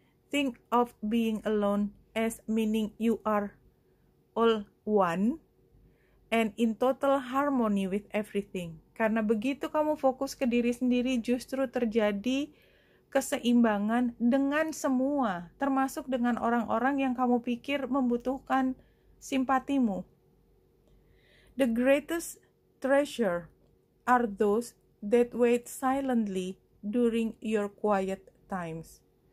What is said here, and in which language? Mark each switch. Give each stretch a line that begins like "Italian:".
English: Think of being alone as meaning you are all one and in total harmony with everything.
Indonesian: Karena begitu kamu fokus ke diri sendiri, justru terjadi keseimbangan dengan semua, termasuk dengan orang-orang yang kamu pikir membutuhkan simpatimu.
English: The greatest treasure are those that wait silently during your quiet times.